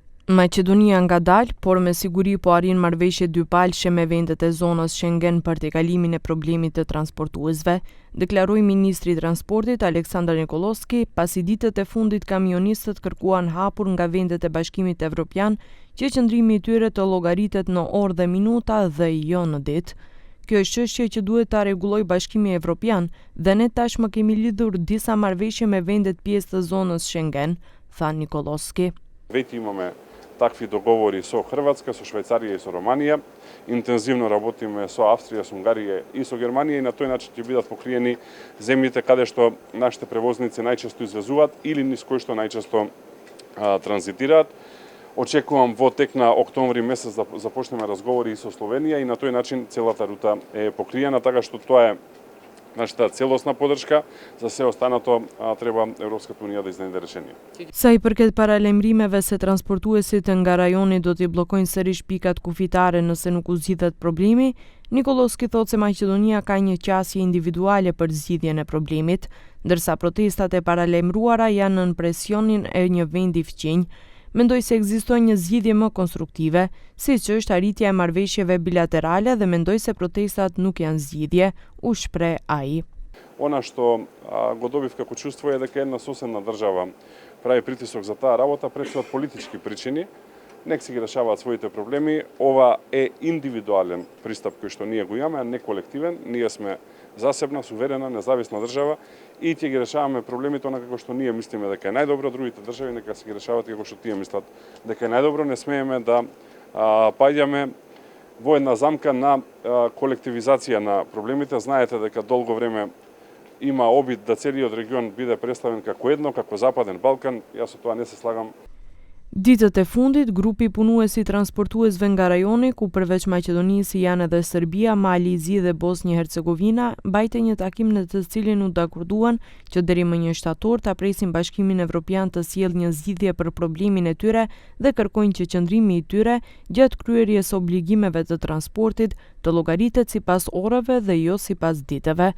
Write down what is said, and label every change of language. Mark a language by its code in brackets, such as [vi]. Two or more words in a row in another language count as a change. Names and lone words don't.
[sq] Maqedonia nga dalë, por me siguri po arrin marrëveshje dypalëshe me vendet e zonës Schengen për tejkalimin e problemit të transportuesve, deklaroi ministri i transportit Aleksandar Nikolovski, pasi ditët e fundit kamionistët kërkuan hapur nga vendet e Bashkimit Evropian që qëndrimi i tyre të llogaritet në orë dhe minuta dhe jo në ditë. Kjo është çështje që duhet ta rregullojë Bashkimi Evropian dhe ne tashmë kemi lidhur disa marrëveshje me vendet pjesë të zonës Schengen, tha Nikolovski. [mk] Веќе имаме такви договори со Хрватска, со Швајцарија и со Романија. Интензивно работиме со Австрија, со Унгарија и со Германија и на тој начин ќе бидат покриени земјите каде што нашите превозници најчесто извезуваат или низ кои што најчесто транзитираат. Очекувам во тек на октомври месец да започнеме разговори и со Словенија и на тој начин целата рута е покриена, така што тоа е нашата целосна поддршка. За се останато треба Европската унија да изнеде решение. [sq] Sa i përket paralajmërimeve se transportuesit nga rajoni do t'i bllokojnë sërish pikat kufitare nëse nuk u zgjidhet problemi, Nikolovski thotë se Maqedonia ka një qasje individuale për zgjidhjen e problemit, ndërsa protestat e paralajmëruara janë nën presionin e një vendi fqinj. Mendoj se ekziston një zgjidhje më konstruktive, siç është arritja e marrëveshjeve bilaterale dhe mendoj se protestat nuk janë zgjidhje, u shpreh ai. [mk] Она што го добив како чувство е дека една соседна држава прави притисок за таа работа пред се од политички причини, нек си ги решаваат своите проблеми. Ова е индивидуален пристап кој што ние го имаме, а не колективен. Ние сме засебна, суверена, независна држава и ќе ги решаваме проблемите онака како што ние мислиме дека е најдобро, другите држави нека си ги решават како што тие мислат дека е најдобро. Не смееме да паѓаме во една замка на колективизација на проблемите. Знаете дека долго време има обид да целиот регион биде представен како едно, како Западен Балкан. Јас со тоа не се слагам. [sq] Ditët e fundit, grupi punuesi transportuesve nga rajoni, ku përveç Maqedonisë janë edhe Serbia, Mali i Zi dhe Bosnjë-Hercegovina, mbajte një takim në të cilin u dakorduan që deri më 1 shtator ta presin Bashkimin Evropian të sjellë një zgjidhje për problemin e tyre dhe kërkojnë që qëndrimi i tyre gjatë kryerjes obligimeve të transportit të llogaritet sipas orëve dhe jo sipas ditëve.